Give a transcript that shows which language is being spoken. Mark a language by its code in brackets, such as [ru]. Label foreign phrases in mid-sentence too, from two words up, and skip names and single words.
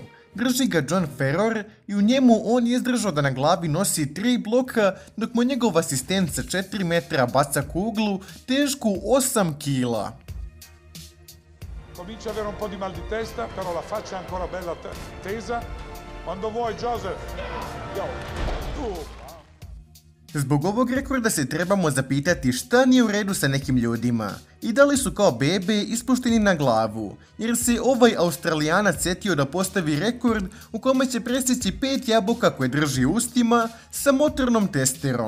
[sr] Drži ga John Ferrer i u njemu on je izdržao da na glavi nosi 3 bloka dok mu njegov asistent sa 4 metra baca kuglu tešku 8 kila. [it] Comincia a avere un po' di mal di testa, però la faccia è ancora bella tesa. Quando vuoi, Joseph. Yo. [sr] Zbog ovog rekorda se trebamo zapitati šta nije u redu sa nekim ljudima i da li su kao bebe ispušteni na glavu, jer se ovaj Australijanac setio da postavi rekord u kome će presjeći 5 jabuka koje drži u ustima sa motornom testerom.